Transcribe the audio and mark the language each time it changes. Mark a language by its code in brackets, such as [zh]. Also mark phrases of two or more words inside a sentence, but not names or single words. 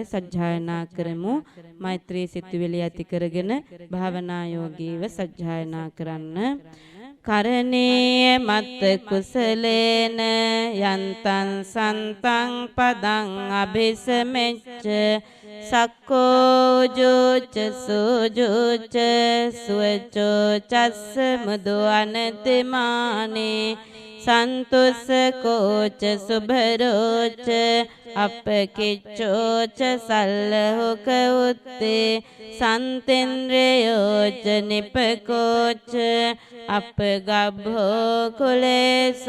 [si] සජ්ජායනා කරමු මෛත්‍රී සිතුවිලි ඇති කරගෙන භාවනා යෝගීව සජ්ජායනා කරන්න [pi] කරණීය මත්ත කුසලේන යන්තං සන්තං පදං අභිසමෙච්ච සක්කෝ ජෝච සෝජෝච සුවචෝ චස්ස මුදු අනතිමානේ සන්තුස්සකෝච සුභරෝච අපකිච්චෝච සල්ලහුක උත්තේ සන්තෙන්ද්‍රයෝච නිපකෝච අපගබ්භෝ කුලේසු